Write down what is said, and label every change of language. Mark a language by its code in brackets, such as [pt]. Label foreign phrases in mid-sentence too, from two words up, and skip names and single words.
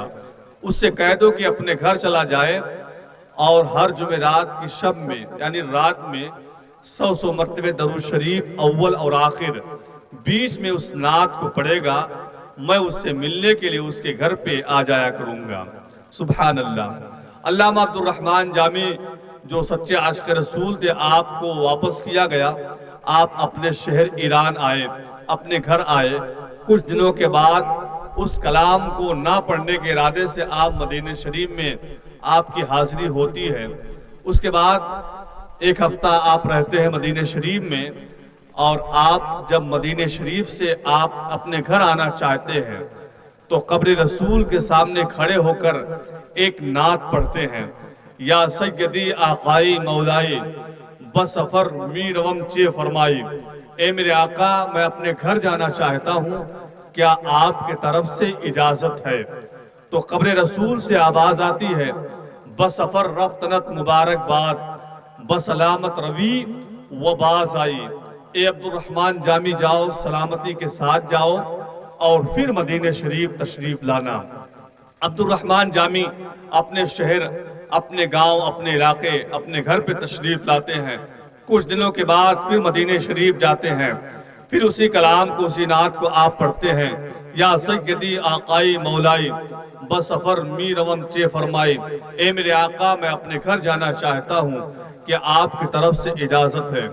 [ur] اس سے کہہ دو کہ اپنے گھر چلا جائے اور ہر جمعرات کی شب میں، یعنی رات میں 100 مرتبے درود شریف اول اور آخر 20 میں اس نعت کو پڑھے گا. میں اس سے ملنے کے لیے اس کے گھر پہ آ جایا کروں گا. [ar] سبحان الله. [ur] علامہ عبد الرحمن جامی جو سچے عاشق رسول تھے، آپ کو واپس کیا گیا. آپ اپنے شہر ایران آئے، اپنے گھر آئے، کچھ دنوں کے بعد اس کلام کو نہ پڑھنے کے ارادے سے آپ مدینہ شریف میں آپ کی حاضری ہوتی ہے۔ اس کے بعد ایک ہفتہ آپ رہتے ہیں مدینہ شریف میں، اور آپ جب مدینہ شریف سے آپ اپنے گھر آنا چاہتے ہیں تو قبر رسول کے سامنے کھڑے ہو کر ایک نعت پڑھتے ہیں، [fa] یا سیدی آقائی مولائی بسفر می روم چے فرمائی، [ur] اے میرے آقا میں اپنے گھر جانا چاہتا ہوں، کیا آپ کے طرف سے اجازت ہے؟ تو قبر رسول سے آواز آتی ہے، [fa] بسفر رفتنت مبارک باد بسلامت روی و باز آئی، [ur] اے عبد الرحمن جامی جاؤ، سلامتی کے ساتھ جاؤ اور پھر مدینہ شریف تشریف لانا۔ عبد الرحمن جامی اپنے شہر، اپنے گاؤں، اپنے علاقے، اپنے گھر پہ تشریف لاتے ہیں۔ کچھ دنوں کے بعد پھر مدینہ شریف جاتے ہیں، پھر اسی کلام کو، اسی نعت کو آپ پڑھتے ہیں، [fa] یا سیدی آقائی مولائی بسفر می روم چے فرمائی، [ur] اے میرے آقا میں اپنے گھر جانا چاہتا ہوں، کہ آپ کی طرف سے اجازت ہے؟